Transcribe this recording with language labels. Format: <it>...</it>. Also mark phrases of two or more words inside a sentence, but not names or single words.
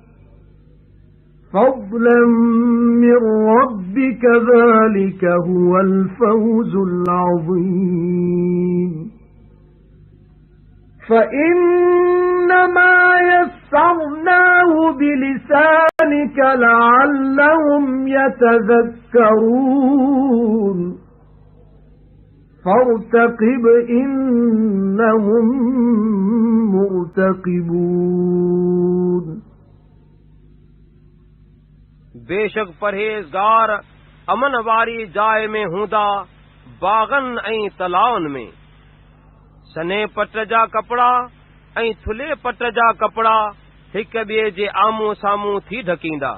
<ar>فضلا من ربك ذلك هو الفوز العظيم فإنما يسرناه بلسانك لعلهم يتذكرون فارتقب إنهم مرتقبون</ar> <sd>बेशक परहेज़गार अमन वारी जाइ में हूंदा बागन ऐं तलाउनि में सने पट जा कपड़ा ऐं थुले पट जा कपड़ा हिक ॿिए जे आम्हूं साम्हूं थी ढकींदा</sd>